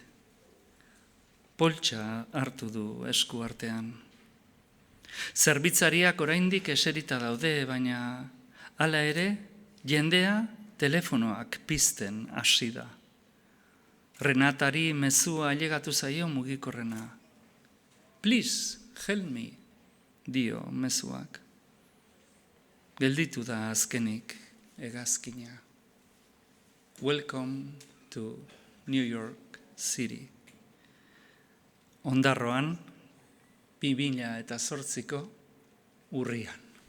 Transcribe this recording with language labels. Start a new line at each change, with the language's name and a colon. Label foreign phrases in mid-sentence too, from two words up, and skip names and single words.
Basque: Poltsa hartu du esku artean. Zerbitzariak oraindik eserita daude, baina hala ere, jendea telefonoak pizten hasi da. Renatari mezua ailegatu zaio mugikorrena.
English: Please, help me,
Basque: dio mezuak. Gelditu da azkenik hegazkina.
English: Welcome to New York City.
Basque: Ondarroan, 2008ko urrian.